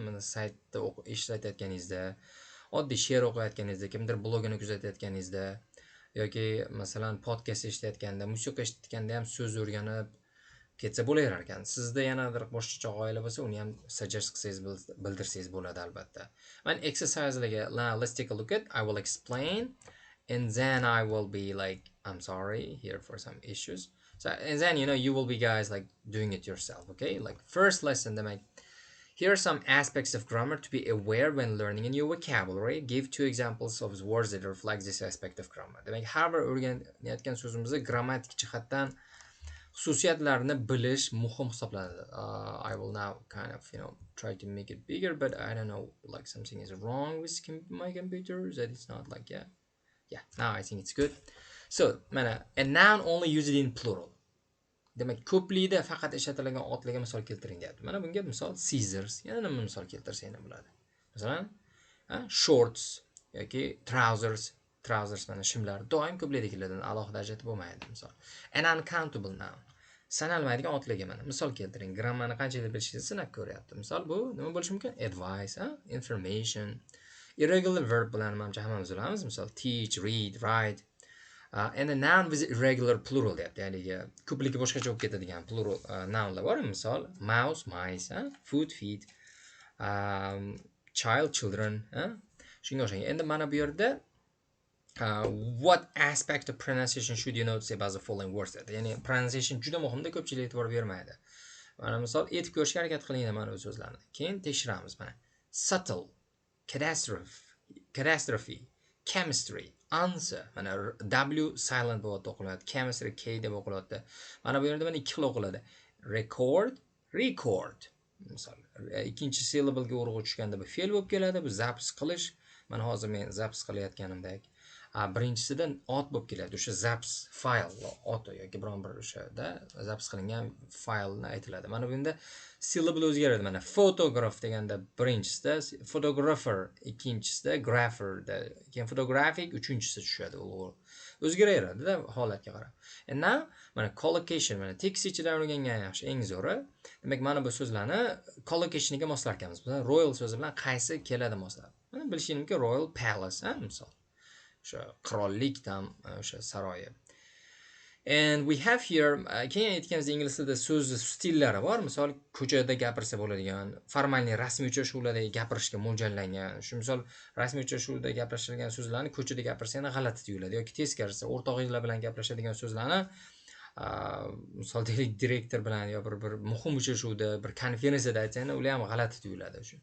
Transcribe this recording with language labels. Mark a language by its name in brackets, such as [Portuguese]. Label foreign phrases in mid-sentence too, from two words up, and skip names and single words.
[Uzbek] Mana saytda ishlatayotganingizda, oddiy she'r o'qiyotganingizda, kimdir blogini kuzatayotganingizda yoki masalan podkast eshitayotganda, musiqa eshitganda ham so'z o'rganib ketsa bo'laverar ekan. Sizda yanadir boshqacha g'oyalar bo'lsa, uni ham suggest qilsangiz, bildirsangiz bo'ladi albatta. Mana exerciselarga [English] let's take a look at. I will explain and then I will be like, I'm sorry here for some issues. So and then you will be guys like doing it yourself, okay? Like first lesson, demak, here are some aspects of grammar to be aware when learning a new vocabulary. Give 2 examples of words that reflect this aspect of grammar. [Uzbek] Demak, har bir o'rganayotgan so'zimizda grammatik jihatdan xususiyatlarini bilish muhim hisoblanadi. [English] I will now kind of, try to make it bigger, but I don't know, like something is wrong with my computer, that it's not like, yeah, now I think it's good. So, mana, a noun only used in plural. [Uzbek] Demak, ko'plikda faqat ishlatiladigan otlarga misol keltiring deyapti. Mana bunga misol scissors, yana nima misol keltirsa yana bo'ladi. Masalan, shorts yoki trousers mana shimlar doim ko'plikda keladi, alohida ajratib bo'lmaydi misol. [English] An uncountable noun, [Uzbek] sanalmaydigan otlarga mana misol keltiring. Grammarni qanchalik bilishingizni sinab ko'ryapti. Misol bu nima bo'lishi mumkin? [English] Advice, information. Irregular verb [Uzbek] bilan menimcha hammamiz bilamiz. Misol [English] teach, read, write. And a noun with irregular plural deyapti. [Uzbek] Ya'ni ko'pligi boshqacha bo'lib ketadigan [English] plural nounlar [Uzbek] bor. [English] Misol mouse, mice, food, feed, child, children, [Uzbek] shunga o'xshagan. Endi mana bu yerda [English] what aspect of pronunciation should you notice about the following words? [Uzbek] Ya'ni pronunciation juda muhimda, ko'pchilik e'tibor bermaydi. Mana misol aytib ko'rishga harakat qilinglar mana bu so'zlarni. Keyin tekshiramiz mana. [English] Subtle, catastrophe, chemistry, answer. [Uzbek] Mana W silent bo'lib o'qiladi. Chemistry K deb o'qiladi. Mana bu yerda mana ikki xil o'qiladi. Record. Misol, ikkinchi syllablga urg'u tushganda bu fe'l bo'lib keladi. Bu zapis qilish. Mana hozir men zapis qilayotganimdek. Birinchisidan ot bo'lib keladi. O'sha zapis file, ot yoki biron bir o'shada zapis qilingan faylni aytiladi. Mana bunda syllable o'zgaradi. Mana photograph deganda birinchisida, photographer ikkinchisida, grapher da, keyin photographic uchinchisi tushadi. o'zgaraveradida holatga qarab. [English] And now [Uzbek] mana collocation, mana tekst ichidan o'rgangan yaxshi eng zo'ri. Demak, mana bu so'zlarni collocationiga moslar ekanmiz. Biz royal so'zi bilan qaysi keladi moslab. Mana bilishingizki mumkin [English] royal palace, [Uzbek] misol. O'sha qirollikdan o'sha saroyi. [English] And we have here [Uzbek] keyin aytganimizdek ingliz tilida so'z stillari bor. Misol ko'chada gapirsa bo'ladigan, formalniy rasmiy uchrashuvlarda gapirishga mo'ljallangan. Shu misol rasmiy uchrashuvda gapirishadigan so'zlarni ko'chada gapirsangiz g'alati tuyuladi yoki teskarisi o'rtog'inglar bilan gaplashadigan so'zlarni misol deylik direktor bilan yo bir muhim uchrashuvda, bir konferensiyada aytsangiz, ular ham g'alati tuyuladi shu.